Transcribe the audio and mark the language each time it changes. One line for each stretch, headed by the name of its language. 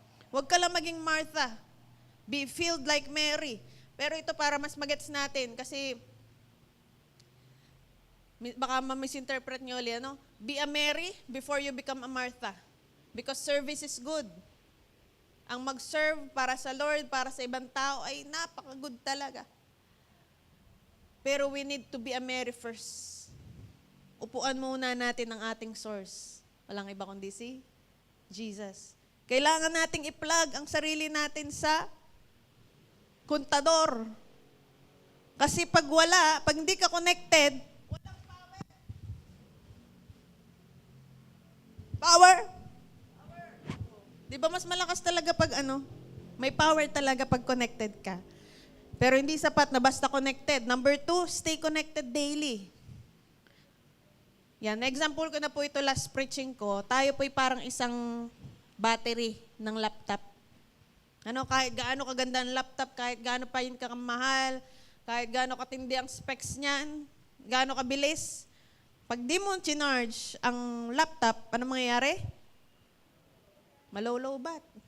Filipino: Huwag ka lang maging Martha.
English: Be filled like Mary.
Filipino: Pero ito para mas magets natin kasi baka ma-misinterpret nyo ulit,
English: Be a Mary before you become a Martha. Because service is good.
Filipino: Ang mag-serve para sa Lord, para sa ibang tao, ay napaka-good talaga.
English: Pero we need to be a Mary first.
Filipino: Upuan muna natin ang ating source. Walang iba kundi si Jesus. Kailangan nating i-plug ang sarili natin sa kontador. Kasi pag hindi ka connected, walang power. Power? Di ba mas malakas talaga pag may power talaga pag connected ka. Pero hindi sapat na basta connected.
English: Number 2, stay connected daily.
Filipino: Yan, example ko na po ito last preaching ko. Tayo po'y parang isang battery ng laptop. Kahit gaano kaganda ang laptop, kahit gaano pa yun kamahal, kahit gaano katindi ang specs niyan, gaano kabilis, pag di mo chinarge ang laptop, ano mangyayari? Malolobat.